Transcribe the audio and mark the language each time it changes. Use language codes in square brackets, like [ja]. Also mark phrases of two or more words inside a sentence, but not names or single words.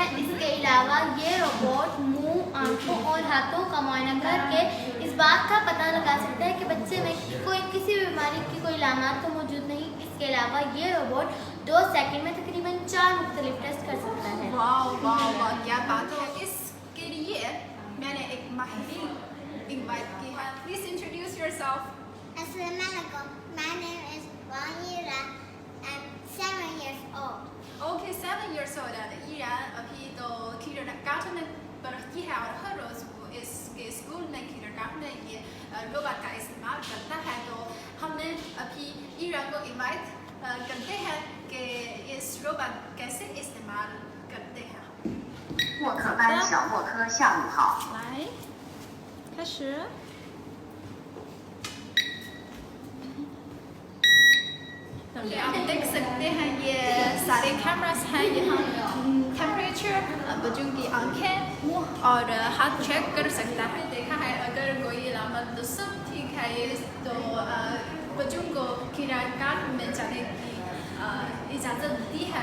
[hi] इसके अलावा ये रोबोट मुंह, आंखों और हाथों का मुआयना करके इस बात का पता लगा सकता है कि बच्चे में किसी भी बीमारी की कोई अलामत तो मौजूद नहीं। इसके अलावा ये रोबोट 2 सेकंड में तकरीबन 4 मुख्तलिफ टेस्ट कर सकता है। वाह वाह वाह, क्या बात है। इसके लिए मैंने एक माहिर इनवाइट की है। [en] please introduce yourself. Assalamualaikum. My name is Wang. I'm 7 years old. [hi] ओके, [en] 7 years old [hi] है ईरान। अभी तो kindergarten में पढ़ती है और हर रोज़ वो इसके स्कूल में kindergarten में ये रोबोट का इस्तेमाल करता है। तो हमने अभी ईरान को इनवाइट करते हैं कि इस रोबोट कैसे इस्तेमाल करते हैं। [zh] 默克班小默克，下午好。来，开始。 [hi] आप देख सकते हैं ये सारे कैमरास हैं। यहाँ टेम्परेचर, बच्चों की आंखें, मुंह और हाथ चेक कर सकता है। देखा है अगर कोई अलामत तो सब ठीक है, ये तो बच्चों को kindergarten में जाने की इजाज़त दी है।